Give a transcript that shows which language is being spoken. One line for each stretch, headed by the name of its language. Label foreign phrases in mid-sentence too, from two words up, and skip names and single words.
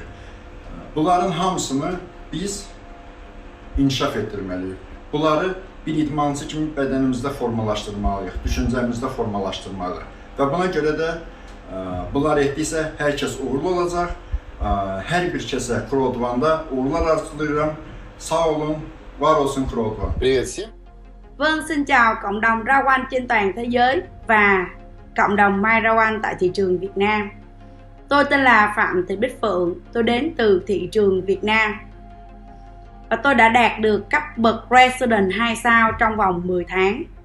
Azerbaijani: Bunların hamısını biz inkişaf etdirməliyik. Bunları bir idmançı kimi bədənimizdə formalaşdırmalıyıq, düşüncəmizdə formalaşdırmalıyıq. Və buna görə də bunlar etdiksə, hər kəs uğurlu olacaq. Hər bir kəsə CROWD1-da uğurlar arzulayıram. Sağ olun. Var olsun CROWD1.
Vietnamese: Vâng, xin chào cộng đồng rau quanh trên toàn thế giới và cộng đồng Mai Rau Anh tại thị trường Việt Nam. Tôi tên là Phạm Thị Bích Phượng, tôi đến từ thị trường Việt Nam. Và tôi đã đạt được cấp bậc Resident 2 sao trong vòng 10 tháng.